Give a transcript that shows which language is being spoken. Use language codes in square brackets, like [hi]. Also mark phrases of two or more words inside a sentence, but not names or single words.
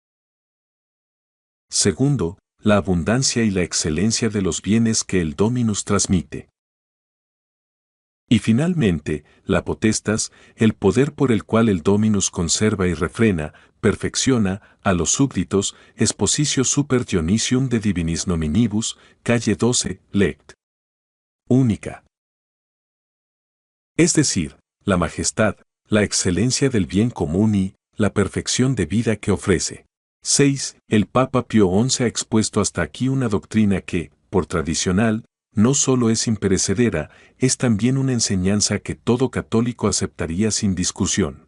[es] Segundo, la abundancia y la excelencia de los bienes que el Dominus transmite. Y finalmente, la potestas, el poder por el cual el Dominus conserva y refrena, perfecciona, a los súbditos, expositio super Dionisium de divinis nominibus, calle 12, lect. Única. Es decir, la majestad, la excelencia del bien común y la perfección de vida que ofrece. 6. El Papa Pío XI ha expuesto hasta aquí una doctrina que, por tradicional, no solo es imperecedera, es también una enseñanza que todo católico aceptaría sin discusión.